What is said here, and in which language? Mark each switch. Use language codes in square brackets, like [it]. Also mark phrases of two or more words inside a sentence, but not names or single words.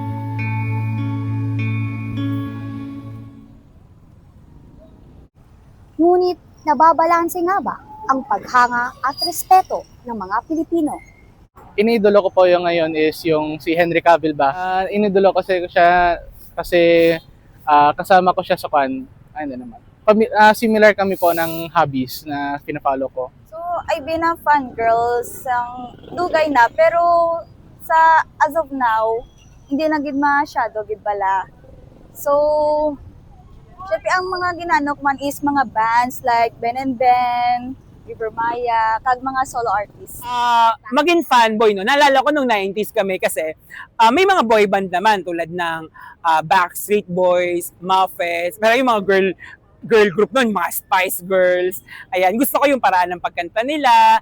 [tl] Ngunit nababalanse nga ba ang paghanga at respeto ng mga Pilipino? Iniidolo ko po yung ngayon is yung si Henry Cavill ba. Iniidolo kasi ko siya kasi kasama ko siya sa ano naman. Similar kami po ng hobbies na pina-follow ko. [en] So, I've been a fangirl [hil] sang dugay na, pero sa [en] as of now, [hil] hindi na gid masyado gid bala. So, syempre ang mga ginanok man is mga [en] bands like [hil] Ben and Ben, River Maya, kag mga [en] solo artists. [tl] Maging fanboy, no? Naalala ko nung 90s kami kasi may mga [en] boy band [tl] naman tulad ng Backstreet Boys, Muffets, pero yung mga [en] girl group [tl] nun, mga Spice Girls. Ayan, gusto ko yung paraan ng pagkanta nila.